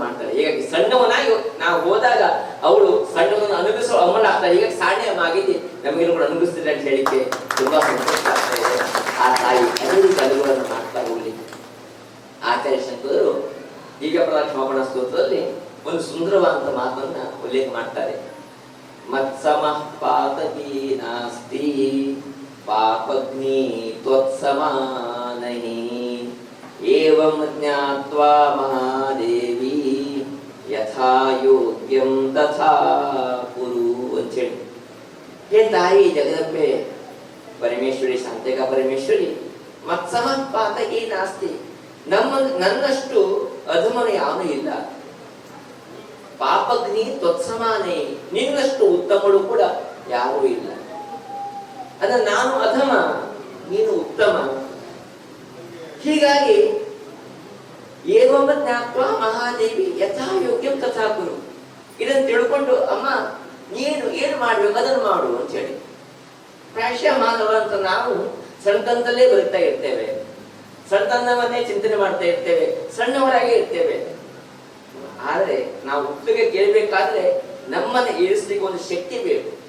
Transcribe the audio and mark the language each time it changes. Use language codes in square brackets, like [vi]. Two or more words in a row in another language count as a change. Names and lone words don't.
[kn] ಹೀಗಾಗಿ ಸಣ್ಣವನಾಗಿ ನಾವು ಹೋದಾಗ ಅವಳು ಸಣ್ಣವನ್ನು ಅನುಗ್ರಹಿಸೋ ಅಮ್ಮ ಈಗ ಸಾಣ್ಯಮಾಗಿದೆ ನಮಗೆಲ್ಲ ಕೂಡ ಅನುಭವಿಸ್ತಿದೆ ಅಂತ ಹೇಳಿಕ್ಕೆ ತುಂಬಾ ಸಂತೋಷ ಆಗ್ತಾ ಇದೆ. ಆ ತಾಯಿ ಅದೇ ರೀತಿ ಅನುಭವವನ್ನು ಮಾಡ್ತಾ ಹೋಗ್ಲಿ. ಆಚಾರ್ಯ ಶಂಕರರು ಈಗ ಕ್ಷಮಾಪಣಾ ಸ್ತೋತ್ರದಲ್ಲಿ ಒಂದು ಸುಂದರವಾದಂತ ಮಾತನ್ನ ಉಲ್ಲೇಖ ಮಾಡ್ತಾರೆ. [sa] ಮತ್ಸಮಃ ಪಾತಕೀ ನಾಸ್ತಿ ಪಾಪಗ್ನಿ ತ್ವತ್ಸಮಾನಹಿ ಏವಂ ಜ್ಞಾತ್ವಾ ಮಹಾದೇವಿ ಯಥಾ ಯೋಗ್ಯಂ ತಥಾ ಕುರು ಅಂತೇಳಿ. [kn] ಹೇ ತಾಯಿ ಜಗದಂಬೆ ಪರಮೇಶ್ವರಿ, ಶಾಂತಿಕ ಪರಮೇಶ್ವರಿ, [sa] ಮತ್ಸಮಃ ಪಾತಕೀ ನಾಸ್ತಿ, [kn] ನನ್ನಷ್ಟು ಅಧಮನು ಯಾವನೂ ಇಲ್ಲ. [sa] ಪಾಪಗ್ನಿ ತ್ವತ್ಸಮಾನೇ, [kn] ನಿನ್ನಷ್ಟು ಉತ್ತಮಳು ಕೂಡ ಯಾರೂ ಇಲ್ಲ. ಅಂದ್ರೆ ನಾನು ಅಧಮ, ನೀನು ಉತ್ತಮ. [sa] ಹೀಗಾಗಿ ಏವಂ ಜ್ಞಾತ್ವಾ ಮಹಾದೇವಿ ಯಥಾ ಯೋಗ್ಯಂ ತಥಾ ಕುರು, [kn] ಇದನ್ನು ತಿಳ್ಕೊಂಡು ಅಮ್ಮ ನೀನು ಏನು ಮಾಡ್ಬೇಕು ಅದನ್ನು ಮಾಡು ಅಂತ ಹೇಳಿ. ಪ್ರಾಯಶಃ ಮಾನವ ಅಂತ ನಾವು ಸಣ್ಣತನದಲ್ಲೇ ಬರುತ್ತಾ ಇರ್ತೇವೆ, ಸಣ್ಣತನವನ್ನೇ ಚಿಂತನೆ ಮಾಡ್ತಾ ಇರ್ತೇವೆ, ಸಣ್ಣವರಾಗೇ ಇರ್ತೇವೆ. ಆದರೆ ನಾವು ಹುಟ್ಟಿಗೆ ಕೇಳಬೇಕಾದ್ರೆ ನಮ್ಮನ್ನು ಇಳಿಸ್ಲಿಕ್ಕೆ ಒಂದು ಶಕ್ತಿ ಬೇಕು.